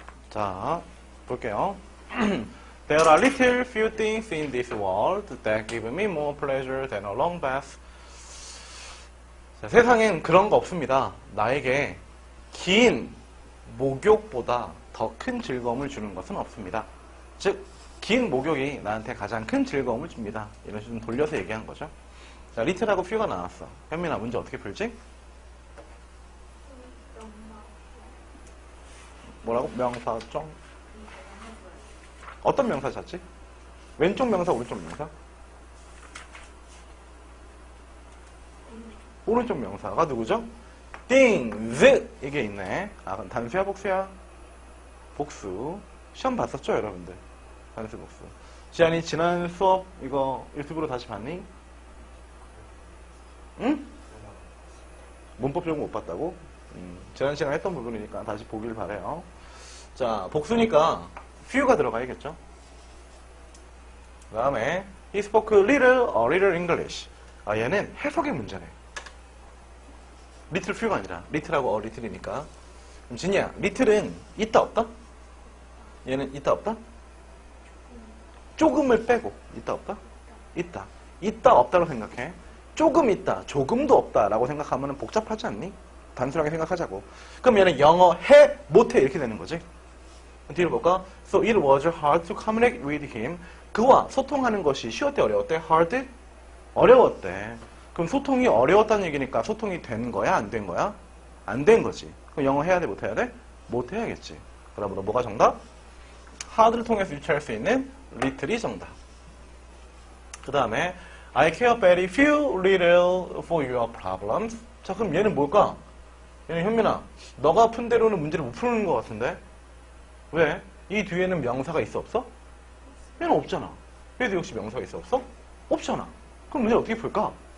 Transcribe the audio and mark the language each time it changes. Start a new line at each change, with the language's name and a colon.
Korean: 자, 볼게요.
English: There are little few things in this world that give me more pleasure than a long bath.
Korean: 자, 세상엔 그런 거 없습니다. 나에게 긴 목욕보다 더 큰 즐거움을 주는 것은 없습니다. 즉, 긴 목욕이 나한테 가장 큰 즐거움을 줍니다. 이런 식으로 좀 돌려서 얘기한 거죠. 자, little하고 few가 나왔어. 현민아, 문제 어떻게 풀지? 뭐라고? 명사정? 어떤 명사 찾지? 왼쪽 명사, 오른쪽 명사? 오른쪽 명사가 누구죠? things 이게 있네. 아, 그럼 단수야 복수야? 복수. 시험 봤었죠, 여러분들? 단수 복수. 지안이 지난 수업 이거 유튜브로 다시 봤니? 응? 문법적으로 못 봤다고? 지난 시간에 했던 부분이니까 다시 보길 바래요. 자, 복수니까 few가 들어가야겠죠. 그 다음에
English: he spoke little or little English.
Korean: 아, 얘는 해석의 문제네. little few가 아니라 little하고 little이니까. 그럼 진이야, little은 있다 없다? 얘는 있다 없다? 조금을 빼고 있다 없다? 있다. 있다 없다로 생각해. 조금 있다, 조금도 없다라고 생각하면 복잡하지 않니? 단순하게 생각하자고. 그럼 얘는 영어 해, 못해 이렇게 되는 거지. 뒤를 볼까?
English: So it was hard to communicate with him.
Korean: 그와 소통하는 것이 쉬웠대, 어려웠대? hard? 어려웠대. 그럼 소통이 어려웠다는 얘기니까 소통이 된 거야, 안 된 거야? 안 된 거지. 그럼 영어 해야 돼, 못 해야 돼? 못 해야겠지. 그러므로 뭐가 정답? hard를 통해서 유추할 수 있는 little이 정답. 그 다음에
English: I care very few little for your problems.
Korean: 자, 그럼 얘는 뭘까? 얘는 현민아, 너가 푼 대로는 문제를 못 푸는 것 같은데? 왜? 이 뒤에는 명사가 있어 없어? 얘는 없잖아. 얘도 역시 명사가 있어 없어? 없잖아. 그럼 문제 어떻게 풀까?